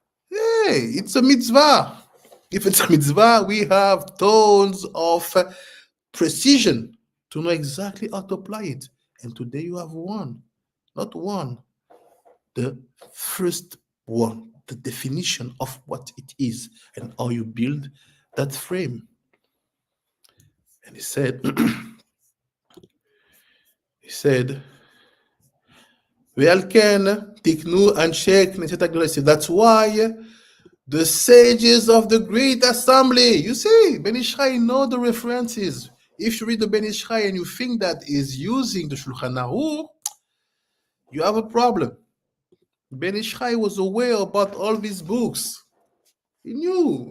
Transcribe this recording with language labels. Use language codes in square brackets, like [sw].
[en] Hey, it's a mitzvah. If it's a mitzvah, we have tons of precision to know exactly how to apply it. And today you have one, not one, the first one, the definition of what it is and how you build that frame. And he said, [he] ועל כן תקנו אנשי כנסת הגדולה. [en] That's why the sages of the great assembly, you see, Ben Ish Chai know the references. If you read the Ben Ish Chai and you think that is using the Shulchan Aruch, you have a problem. Ben Ish Chai was aware about all these books. He knew.